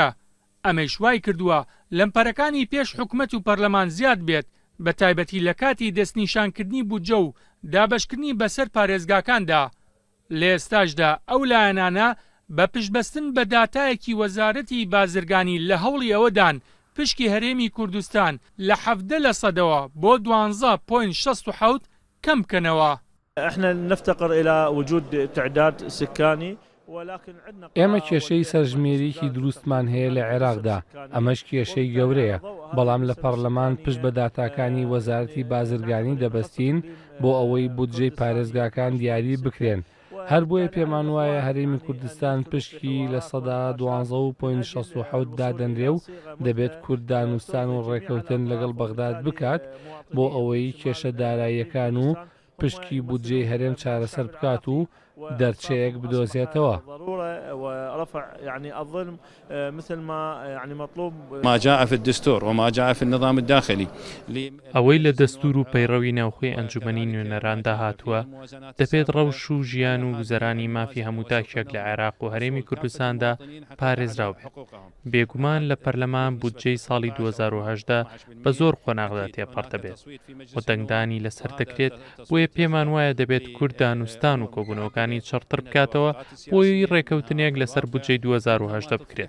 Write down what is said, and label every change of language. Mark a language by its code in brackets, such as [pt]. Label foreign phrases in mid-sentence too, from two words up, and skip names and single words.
[ckb] ئەمەش وای کردووە لەمپەرەکانی پێش حکومەت و پەرلەمان زیاد بێت، بە تایبەتی لە کاتی دەستنیشانکردنی بودجە و دابەشکردنی بەسەر پارێزگاکاندا. لە ئێستاشدا ئەو لایەنانە بە پشتبەستن بە داتایەکی وەزارەتی بازرگانی لە هەوڵی ئەوەدان پشکی هەرێمی کوردستان لە 17% بۆ 12.67 كم كنوا. [ar] احنا نفتقر الى وجود تعداد سكاني ولكن عندنا [ckb] ئێمە کێشەی سەرژمێریی دروستمان هەیە لە عێراقدا، ئەمەش کێشەی گەورەیە، بەڵام لە پەرلەمان پشت بە داتاکانی وەزارەتی بازرگانی دەبەستین بۆ ئەوەی بودجەی پارێزگاکان دیاری بکرێن. هەر بۆیە پێمان وایە هەرێمی کوردستان پشکی لە 12.67 دادەنرێ و دەبێت کورددانوستان و ڕێکەوتن لەگەڵ بەغداد بکات بۆ ئەوەی کێشە داراییەکان و پشکی بودجەی هەرێم چارەسەر بکات و دەرچەیەک بدۆزێتەوە. [ar] ما جاء في الدستور وما جاء في النظام الداخلي. [ckb] ئەوەی لە دەستور و پەیڕەوی ناوخۆی ئەنجومەنی نوێنەراندا هاتووە دەبێت ڕەوش و ژیان و گوزەرانی مافی هەموو تاکێک لە عێراق و هەرێمی کوردستاندا پارێزراو بێت. بێگومان لە پەرلەمان بودجەی ساڵی 2018 بە زۆر قۆناغدا تێپەڕدەبێت و دەنگدانی لەسەر دەکرێت، بۆیە پێمان وایە دەبێت کورددانوستان و کۆبوونەوەکانی چڕتر بکاتەوە بۆی ڕێکەوتنێک لەسەر بودجەی 2018 بکرێت.